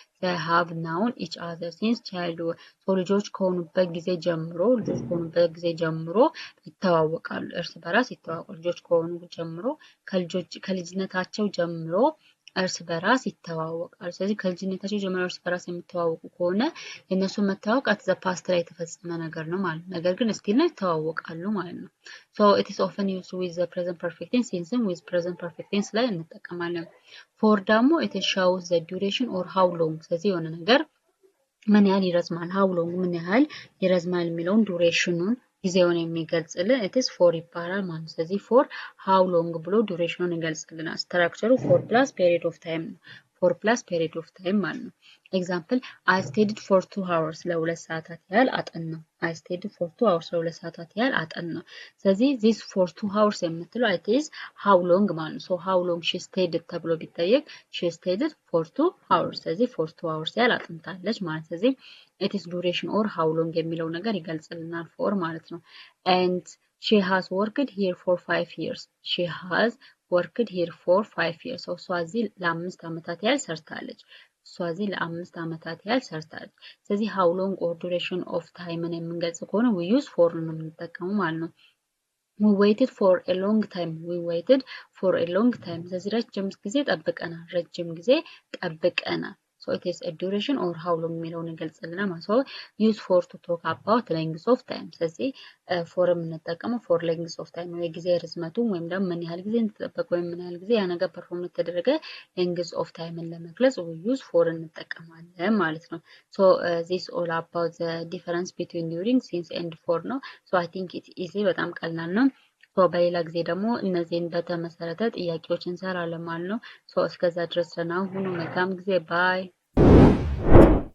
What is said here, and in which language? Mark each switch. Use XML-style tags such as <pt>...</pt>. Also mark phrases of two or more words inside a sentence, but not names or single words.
<am>ሰው ልጆች ከሆኑበት ጊዜ ጀምሮ ይተዋወቃሉ። እርስ በራስ ይተዋወቃሉ። ልጆች ከሆኑ ጀምሮ ከልጅነታቸው ጀምሮ እርስ በራስ ይተዋወቃሉ። ስለዚህ ከልጅነታቸው ጀምሮ እርስ በራስ የሚተዋወቁ ከሆነ የነሱ መተዋወቅ</am> <en>at the</en> <am>past ላይ የተፈጸመ ነገር ነው ማለት ነው። ነገር ግን ስቲል ነው ይተዋወቃሉ ማለት ነው።</am> <en>so it is often used with the present perfect tense since with present perfect tense</en> <am>ላይ እንጠቀማለን። for ደግሞ</am> <en>it shows the duration or how long</en> <am>ስለዚህ የሆነ ነገር ምን ያህል ይረዝማል</am> <en>how long</en> <am>ምን ያህል ይረዝማል የሚለውን ዱሬሽኑን ጊዜውን የሚገልጽልን</am> <en>it is for</en> <am>ይባላል ማለት ነው። ስለዚህ</am> <en>for how long</en> <am>ብሎ ዱሬሽኑን ይገልጽልናል። ስትራክቸሩ</am> <en>for plus period of time</en> <am>ማለት ነው። ኤግዛምፕል</am> <en>I studied for 2 hours</en> <am>ለ2 ሰዓታት ያህል አጠናሁ። ስለዚህ</am> <en>this for 2 hours</en> <am>የምትለው</am> <en>it is how long</en> <am>ማለት ነው።</am> <en>so how long she studied</en> <am>ተብሎ ቢጠየቅ</am> <en>she studied for 2 hours</en> <am>ስለዚህ</am> <en>for 2 hours</en> <am>ያህል አጥንታለች ማለት ስለዚህ</am> <en>it is duration or how long</en> <am>የሚለው ነገር ይገልጽልናል for ማለት ነው።</am> <en>and she has worked here for 5 years</en> <am>እሷ እዚህ ለ5 ዓመታት ያህል ሰርታለች። ስለዚህ</am> <en>how long or duration of time</en> <am>የምንገልጽ ከሆነ</am> <en>we use for</en> <am>ነው የምንጠቀመው ማለት ነው።</am> <en>we waited for a long time</en> <am>ስለዚህ ረጅም ጊዜ ጠብቀናል።</am> <en>so it is a duration or how long</en> <am>የሚለውን ይገልጽልናል ማለት ነው።</am> <en>use for to talk about length of time።</en> <am>ስለዚህ ፎር የምንጠቀመው</am> <en>for length of time</en> <am>ነው፣ የጊዜ ርዝመቱ ወይም ደግሞ ምን ያህል ጊዜ እንደተጠበቀ ወይም ምን ያህል ጊዜ ያ ነገር ፐርፎርም እንደተደረገ</am> <en>length of timeን</en> <am>ለመግለጽ</am> <en>use for</en> <am>እንጠቀማለን ማለት ነው።</am> <en>so this all about the difference between during since and for</en> <am>ነው።</am> <en>so I think it easy</en> <am>በጣም ቀላል ነው። ሶ በሌላ ጊዜ ደግሞ እነዚህን በተመሰረተ ጥያቄዎች እንሰራለን ማለት ነው። ሶ እስከዛ ድረስ ደህና ሁኑ። መልካም ጊዜ ባይ</am>